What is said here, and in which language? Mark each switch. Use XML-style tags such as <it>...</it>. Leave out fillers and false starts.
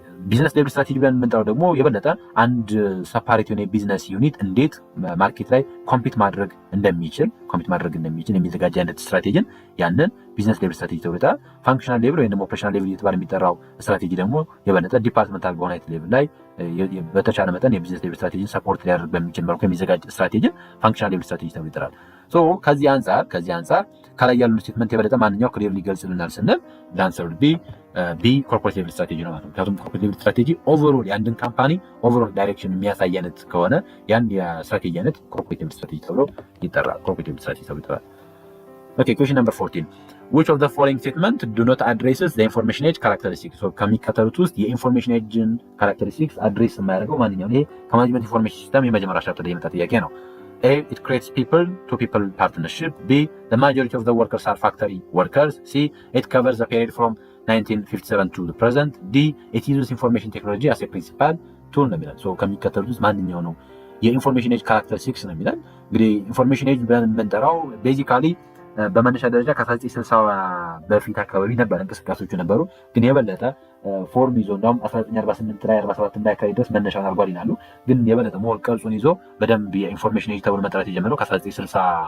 <am>ቢዝነስ ሌቭል ስትራቴጂ ብለን የምንጠራው ደግሞ የበለጠ አንድ ሰፓሬት የሆነ የቢዝነስ ዩኒት እንዴት ማርኬት ላይ ኮምፒት ማድረግ እንደሚችል የሚዘጋጅ አይነት ስትራቴጂን ያንን ቢዝነስ ሌቭል ስትራቴጂ ተብሎ ይጠራል። ፋንክሽናል ሌቭል ወይም ደግሞ ኦፕሬሽናል ሌቭል እየተባለ የሚጠራው ስትራቴጂ ደግሞ የበለጠ ዲፓርትመንታል በሆነ አይነት ሌቭል ላይ በተቻለ መጠን የቢዝነስ ሌቭል ስትራቴጂን ሰፖርት ሊያደርግ በሚችል መልኩ የሚዘጋጅ ስትራቴጂን ፋንክሽናል ሌቭል ስትራቴጂ ተብሎ ይጠራል። ከዚህ አንጻር ከላይ ያሉን ስቴትመንት የበለጠ ማንኛው ክሊር ሊገልጽልናል ስንል ዳንሰር ቢ ኮርፖሬት ሌቭል ስትራቴጂ ነው ማለት ነው። ምክንያቱም ኮርፖሬት ሌቭል ስትራቴጂ ኦቨርኦል የአንድን ካምፓኒ ኦቨርኦል ዳይሬክሽን የሚያሳይ አይነት ከሆነ ያን የስትራቴጂ አይነት ኮርፖሬት ሌቭል ስትራቴጂ ተብሎ ይጠራል።</am> <en>Okay, question number 14. Which of the following statement do not addresses the information age characteristics?</en> <am>ከሚከተሉት ውስጥ የኢንፎርሜሽን ኤጅን ካራክተሪስቲክስ አድሬስ የማያደርገው ማንኛው? ይሄ ከማኔጅመንት ኢንፎርሜሽን ሲስተም የመጀመሪያ ቻፕተር ላይ የመጣ ጥያቄ ነው።</am> <en>A, it creates people to people partnership. B, the majority of the workers are factory workers. C, it covers the period from 1957 to the present. D, it uses information technology as a principal tool</en> <am>ነው የሚለን። ከሚከተሉት ውስጥ ማንኛው ነው የኢንፎርሜሽን ኤጅ ካራክተሪስቲክስ ነው የሚለን። እንግዲህ ኢንፎርሜሽን ኤጅ ብለን የምንጠራው ቤዚካሊ በመነሻ ደረጃ ከ1960 በፊት አካባቢ ነበር እንቅስቃሴዎቹ ነበሩ፣ ግን የበለጠ ፎርም ይዞ እንደውም 1948 ላይ 47 ላይ አካባቢ ድረስ መነሻውን አድርጓል ይላሉ። ግን የበለጠ ሞር ቅርጹን ይዞ በደንብ የኢንፎርሜሽን ኤጅ ተብሎ መጠራት የጀመረው ከ1960</am>